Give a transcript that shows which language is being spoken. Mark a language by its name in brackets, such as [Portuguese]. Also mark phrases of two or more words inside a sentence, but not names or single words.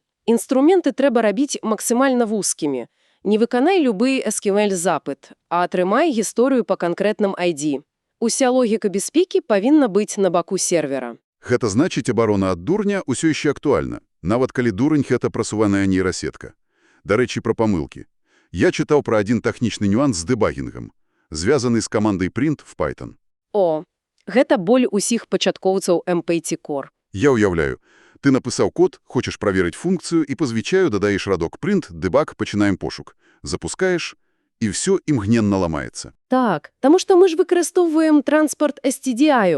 [Belarusian] Інструменты трэба рабіць максімальна вузкімі. Не выканай любы SQL-запыт, а атрымай гісторыю па канкрэтным ID. Уся логіка бяспекі павінна быць на баку сервера. Гэта значыць, абарона ад дурня ўсё яшчэ актуальна, нават калі дурань – гэта прасуваная нейрасетка. Дарэчы, пра памылкі. Я чытаў пра адзін тэхнічны нюанс з дэбагінгам, звязаны з камандай print в Python. О, гэта боль усіх пачаткоўцаў MPT Core. Я уяўляю, ты напісаў код, хочаш праверыць функцыю і па звычаю дадаеш радок print, дэбаг, пачынаем пошук. Запускаеш, і ўсё імгненна ламаецца. Так, таму што мы ж выкарыстоўваем транспорт STDI.